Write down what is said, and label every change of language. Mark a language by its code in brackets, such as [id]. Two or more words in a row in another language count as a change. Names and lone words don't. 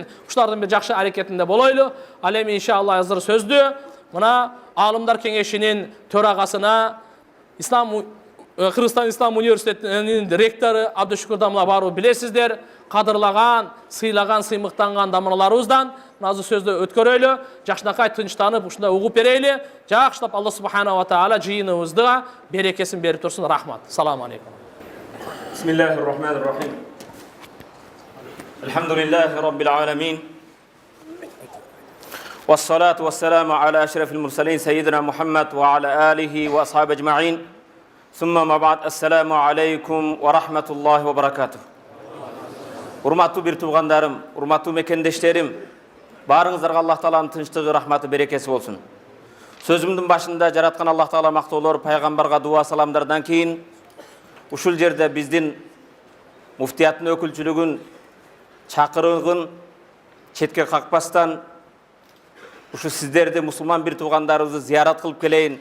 [ky] Ушулардын бир жакшы аракетинде болойлу. Ал эми иншалла азыр сөздү мына Алымдар кеңешинин төрагасына Кыргызстан Ислам университетинин ректору Абдышукур Дамла бару билесиздер. Кадырлаган, сыйлаган, сыймыктанган дамырларыбыздан азыр сөздү өткөрөйлү. Жакшынакай тынчтанып, ушундай угуп берейли. Жакшылап Алла [ar] سبحانه وتعالى [ky] жыйыныбызга берекесин берип турсун. Рахмат. [ar] السلام عليكم. بسم الله الرحمن الرحيم الحمد لله رب العالمين. والصلاة والسلام على أشرف المرسلين سيدنا محمد وعلى آله وأصحابه أجمعين. ثم أما بعد. السلام عليكم ورحمة الله وبركاته. [ky] Урматтуу бир туугандарым, урматтуу мекендештерим, баарыңыздарга Аллах Тааланын тынчтыгы, рахматы, берекеси болсун. Сөзүмдүн башында жараткан Аллах Таала мактоолор, пайгамбарга дуа саламдардан кийин ушул жерде биздин муфтияттын өкүлчүлүгүн чакырыгын четке какпастан ушу сиздерди, мусулман бир туугандарыбызды зыярат кылып келейин.